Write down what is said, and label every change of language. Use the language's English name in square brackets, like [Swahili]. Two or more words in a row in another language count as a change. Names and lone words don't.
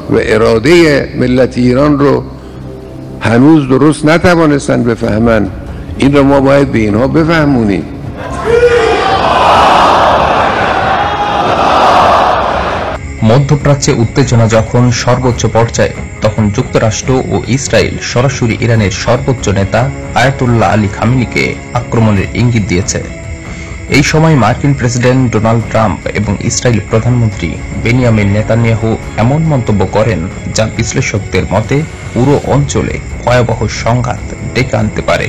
[Persian] و اراده ملت ایران رو هنوز درست نتوانستن بفهمن. این رو ما باید به اینها بفهمونیم. [Bangla] মধ্যপ্রাচ্যে উত্তেজনা যখন সর্বোচ্চ পর্যায়ে, তখন যুক্তরাষ্ট্র ও ইসরায়েল সরাসরি ইরানের সর্বোচ্চ নেতা আয়াতুল্লাহ আলী খামেনিকে আক্রমণের ইঙ্গিত দিয়েছে। এই সময় মার্কিন প্রেসিডেন্ট ডোনাল্ড ট্রাম্প এবং ইসরায়েল প্রধানমন্ত্রী বেনিয়ামিন নেতানিয়াহু এমন মন্তব্য করেন যা বিশ্লেষকদের মতে পুরো অঞ্চলে ভয়াবহ সংঘাত ডেকে আনতে পারে।